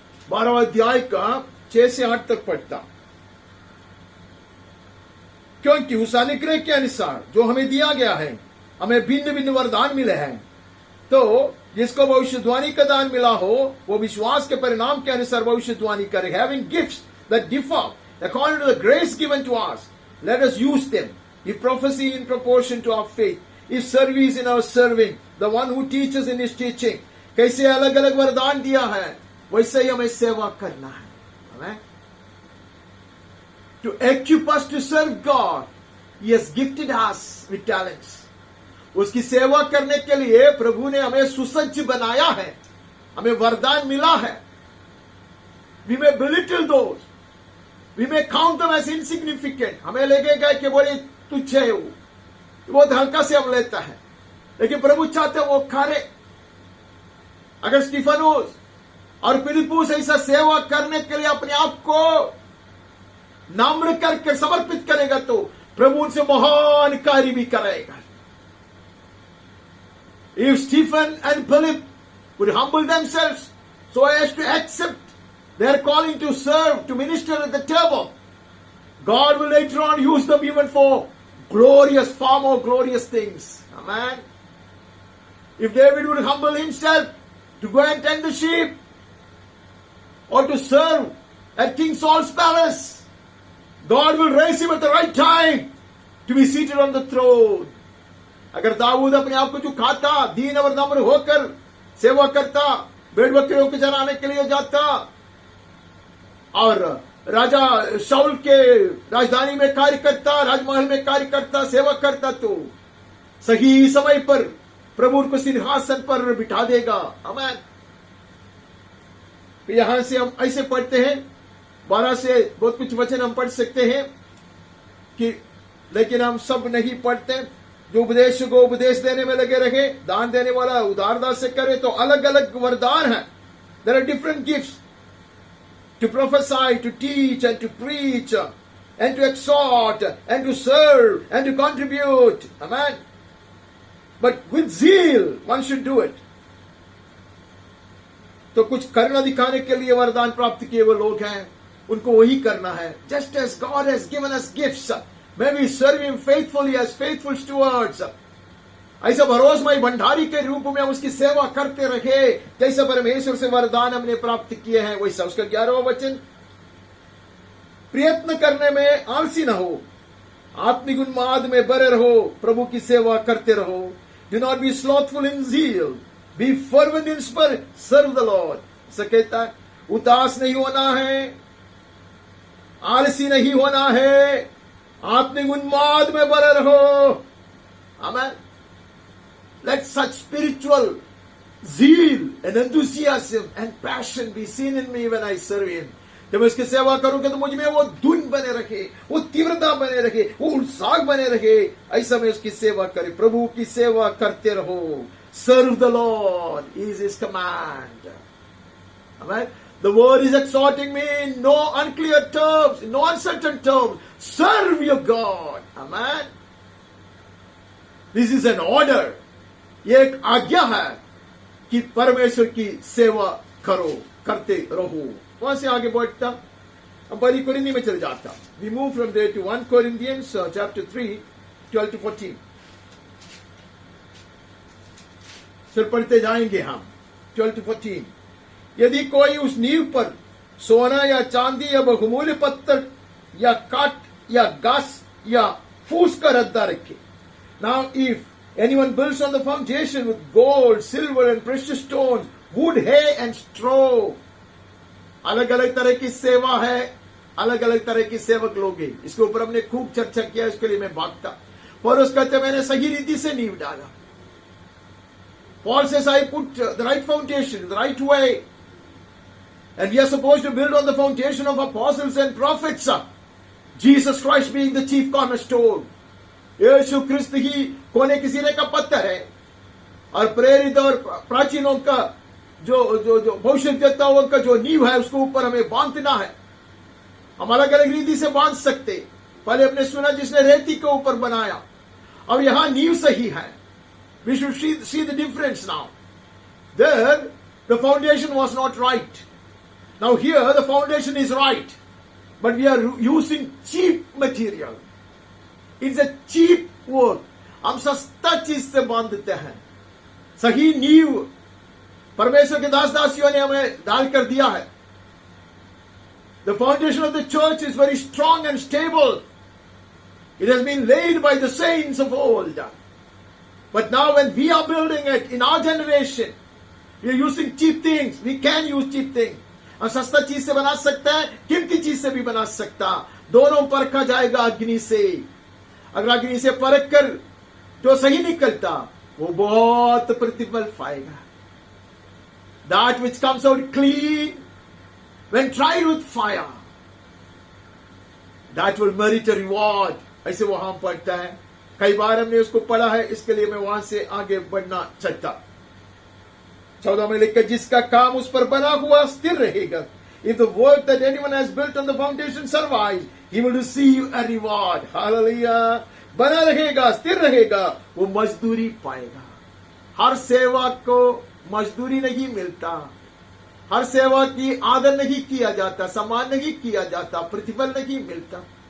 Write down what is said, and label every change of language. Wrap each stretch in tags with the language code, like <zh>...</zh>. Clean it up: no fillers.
<hi>12वां अध्याय का 6 से 8 तक पढ़ता। क्योंकि उस अनुग्रह के अनुसार जो हमें दिया गया है, हमें भिन्न भिन्न वरदान मिले हैं। तो जिसको भविष्यवाणी का दान मिला हो, वो विश्वास के परिणाम के अनुसार भविष्यवाणी करे।</hi> <en>Having gifts that differ according to the grace given to us, let us use them. If prophecy in proportion to our faith, if service in our serving, the one who teaches in his teaching.</en> <hi>कैसे अलग अलग वरदान दिया है, वैसे ही हमें सेवा करना है। हमें</hi> <en>to equip us to serve God, he has gifted us with talents.</en> <hi>उसकी सेवा करने के लिए प्रभु ने हमें सुसज्ज बनाया है, हमें वरदान मिला है।</hi> <en>We may belittle those, we may count them as insignificant.</en> <hi>हमें लगेगा कि बड़े तुच्छ है वो, बहुत हल्का से हम लेता है, लेकिन प्रभु चाहते हैं वो करे। अगर स्टीफनोस और फिलिप्पुस ऐसा सेवा करने के लिए अपने आप को नम्र करके समर्पित करेगा तो प्रभु उनसे महान कार्य भी कराएगा।</hi> <en>If Stephen and Philip would humble themselves so as to accept their calling to serve, to minister at the table, God will later on use them even for glorious, far more glorious things. Amen. If David would humble himself to go and tend the sheep or to serve at King Saul's palace, God will raise him at the right time to be seated on the throne.</en> <hi>अगर दाऊद अपने आप को झुकाता, दीन और नम्र होकर सेवा करता, भेड़ बकरियों को चराने के लिए जाता और राजा शाऊल के राजधानी में कार्य करता, राजमहल में कार्य करता, सेवा करता, तो सही समय पर प्रभु उनको सिंहासन पर बिठा देगा। आमीन। यहां से हम ऐसे पढ़ते हैं, 12 से बहुत कुछ वचन हम पढ़ सकते हैं कि, लेकिन हम सब नहीं पढ़ते। जो उपदेश को उपदेश देने में लगे रहे, दान देने वाला उदारदार से करे। तो अलग अलग वरदान है।</hi> <en>There are different gifts, to prophesy, to teach and to preach and to exhort and to serve and to contribute. Amen. But with zeal one should do it.</en> <hi>तो कुछ करना दिखाने के लिए वरदान प्राप्त किए हुए लोग हैं, उनको वही करना है।</hi> <en>Just as God has given us gifts, may we serve Him faithfully as faithful stewards.</en> <hi>ऐसा भरोसेमय भंडारी के रूप में हम उसकी सेवा करते रहे, जैसा परमेश्वर से वरदान हमने प्राप्त किए हैं वैसा। उसका 11वां वचन, प्रयत्न करने में आलसी न हो, आत्मिक उन्माद में बरे रहो, प्रभु की सेवा करते रहो।</hi> <en>Do not be slothful in zeal, be fervent in spirit, serve the Lord.</en> <hi>ऐसा कहता है, उदास नहीं होना है, आलसी नहीं होना है, आत्मिक उन्माद में बरे रहो। आमीन।</hi> <en>Let such spiritual zeal and enthusiasm and passion be seen in me when I serve Him.</en> <hi>जब मैं उसकी सेवा करूंगा तो मुझ में वो धुन बने रखे, वो तीव्रता बने रखे, वो उत्साह बने रखे, ऐसा मैं उसकी सेवा करे। प्रभु की सेवा करते रहो।</hi> <en>Serve the Lord is His command. Amen. The word is exhorting me in no unclear terms, in no uncertain terms. Serve your God. Amen. This is an order.</en> <hi>ये एक आज्ञा है कि परमेश्वर की सेवा करो, करते रहो। वहां से आगे बढ़ता, अब पहली कोरिन्थी में चले जाता।</hi> <en>We move from there to 1 Corinthians chapter 3, 12 to 14।</en> <hi>फिर पढ़ते जाएंगे हम 12 to 14। यदि कोई उस नींव पर सोना या चांदी या बहुमूल्य पत्थर या काट या घास या फूस का रद्दा रखे।</hi> <en>Now if anyone builds on the foundation with gold, silver and precious stones, wood, hay and straw,</en> <hi>अलग अलग तरह की सेवा है, अलग अलग तरह की सेवक लोग हैं। इसके ऊपर हमने खूब चर्चा किया, इसके लिए मैं भागता। पौलुस कहते मैंने सही रीति से नींव डाला।</hi> <en>Paul says I put the right foundation, the right way, and we are supposed to build on the foundation of apostles and prophets, Jesus Christ being the chief cornerstone.</en> <hi>यीशु क्रिस्त ही कोने की सिरे का पत्थर है और प्रेरित और प्राचीनों का जो भविष्यद्वक्ताओं का जो नींव है, उसके ऊपर हमें बांधना है। हम अलग अलग रीति से बांध सकते। पहले हमने सुना जिसने रेती के ऊपर बनाया, अब यहां नींव सही है।</hi> <en>We should see the difference now. There the foundation was not right. Now here the foundation is right, but we are using cheap material. It's a cheap work.</en> <hi>हम सस्ता चीज से बांधते हैं। सही नींव परमेश्वर के दास दासियों ने हमें डाल कर दिया है।</hi> <en>The foundation of the church is very strong and stable. It has been laid by the saints of old. But now when we are building it in our generation, we are using cheap things. We can use cheap things.</en> <hi>हम सस्ता चीज से बना सकते हैं, कीमती चीज से भी बना सकता। दोनों परखा जाएगा अग्नि से। अगर अग्नि से परख कर जो सही निकलता, वो बहुत प्रतिफल पाएगा।</hi> <en>That which comes out clean when tried with fire, that will merit a reward.</en> <hi>ऐसे वो हम पढ़ता है। कई बार हमने उसको पढ़ा है, इसके लिए मैं वहां से आगे बढ़ना चाहता। 14 में लिखकर, जिसका काम उस पर बना हुआ स्थिर रहेगा।</hi> <en>If the work that anyone has built on the foundation survives, he will receive a reward. Hallelujah.</en> <hi>बना रहेगा, स्थिर रहेगा, वो मजदूरी पाएगा। हर सेवा को मजदूरी नहीं मिलता, हर सेवा की आदर नहीं किया जाता, सम्मान नहीं किया जाता, प्रतिफल नहीं मिलता।</hi>